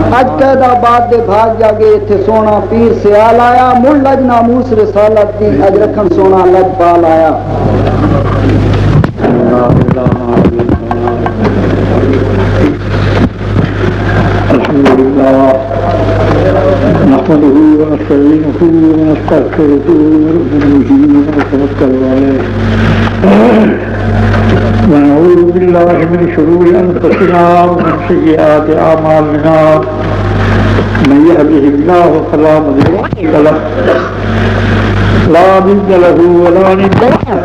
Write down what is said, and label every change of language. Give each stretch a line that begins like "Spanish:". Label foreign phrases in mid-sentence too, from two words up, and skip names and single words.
Punjabi: قید آباد دے بھاگ جاگے اتھے سونا پیر سیال آیا مل لج ناموس رسالت دی اج رکھن سونا لج پال آیا
Arabic: الحمدللہ نحمده ونستعينه ونستغفره ونؤمن به ونتوكل عليه ونعوذ بالله من شرور أنفسنا ومن سيئات أعمالنا من يهده الله فلا مضل له لا ضد له ولا ند له